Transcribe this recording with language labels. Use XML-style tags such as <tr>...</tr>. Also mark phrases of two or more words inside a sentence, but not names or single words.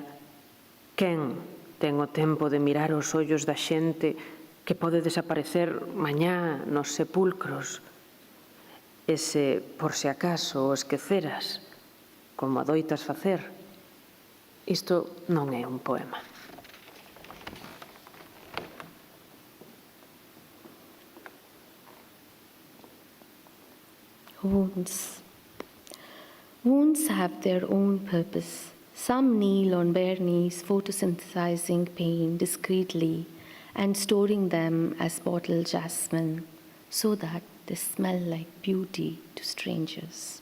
<gl>Quen ten o tempo de mirar os ollos da xente que pode desaparecer mañá nos sepulcros? E se, por se acaso, o esqueceras, como adoitas facer, isto non é un poema.</gl> <en>Wounds. Wounds have their own purpose. Some kneel on bare knees, photosynthesizing pain discreetly and storing them as bottled jasmine so that they smell like beauty to strangers.</en>